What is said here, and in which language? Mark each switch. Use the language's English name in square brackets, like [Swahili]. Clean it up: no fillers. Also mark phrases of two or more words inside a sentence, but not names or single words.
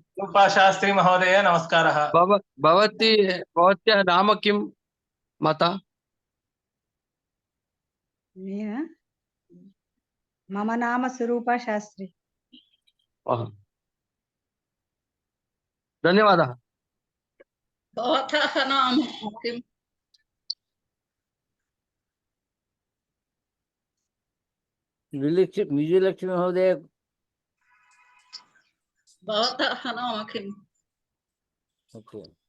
[Sanskrit] శాస్త్రి మహోదయ నమస్కారः. భవత్యాः నామ కిం మాతా? నేనా? మమ నామ స్వరూప శాస్త్రి. [Telugu] ధన్యవాదాలు. [Sanskrit] भवतः नाम किम्? विजयलक्ष्मी महोदय भवतः नाम किम्? ओके